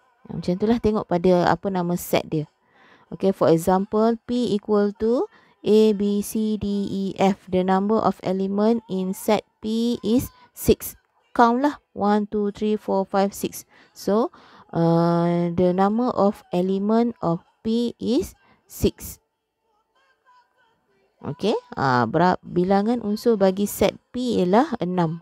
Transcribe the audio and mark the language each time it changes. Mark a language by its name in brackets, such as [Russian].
[Malay] Macam itulah, tengok pada apa nama set dia. [English] Okay, for example, P equal to A, B, C, D, E, F. The number of element in set P is 6. Count lah. 1, 2, 3, 4, 5, 6. So, the number of element of P is 6. [Malay] Okay, bilangan unsur bagi set P ialah 6.